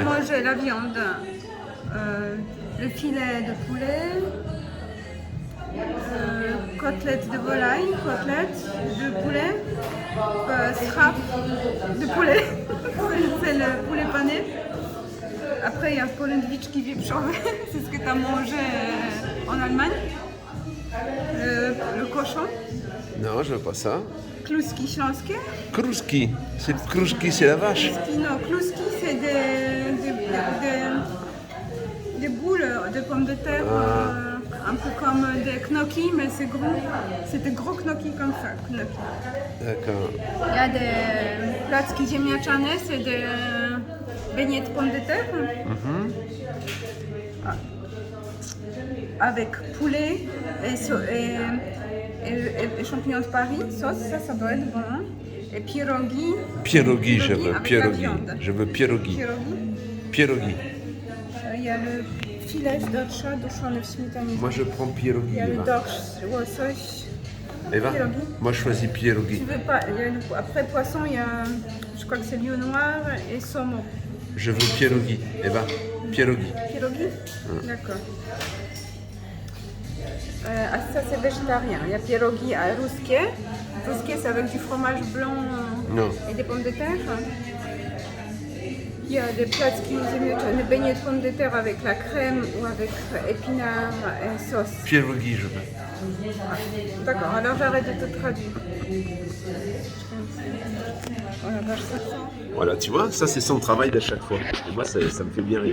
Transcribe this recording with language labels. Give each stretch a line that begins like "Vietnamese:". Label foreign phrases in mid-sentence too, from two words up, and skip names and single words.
French: manger la viande, le filet de poulet, côtelette de volaille, côtelette de poulet, strap de poulet, c'est le poulet pané. Après, il y a polendwich qui vient changer, c'est ce que tu as mangé en Allemagne. Le cochon, Non, je veux pas ça.
Polish: kluski śląskie.
French: Kruski. C'est la vache. Non, kluski, c'est des boules de pommes de terre, un peu comme des gnocchis, mais c'est gros. C'est des gros gnocchis comme ça. Gnocchi. D'accord. Il y a des
Polish: placki ziemniaczane,
French: c'est des beignets de pommes de terre. Avec poulet et champignons de Paris, sauce, ça doit être bon. Et pierogi. Pierogi, je veux. avec la Pierogi. viande. Je veux pierogi. Pierogi. Pierogi. Il y a le filet
Polish: dorsza, duszony w śmietanie.
French: Moi, je prends pierogi. Il y a le Eva.
Polish: dorsz, łosoś.
French: Eva, Pierogi. moi, je choisis pierogi. Tu veux pas, après poisson, il y a, je crois que c'est lieu noir et saumon. Je veux pierogi. Eva, pierogi. Pierogi. D'accord. Ça c'est végétarien. Il y a pierogi à ruskie. Ruskie c'est avec du fromage blanc Non. et des pommes de terre. Il y a des
Polish: placki ziemniaczane,
French: des beignets de pommes de terre avec la crème ou avec épinards et sauce. Pierogi, je veux. D'accord, alors j'arrête de te traduire. Oh la vache, ça sent. Voilà, tu vois, ça, c'est son travail d'à chaque fois. Et moi, ça me fait bien rire.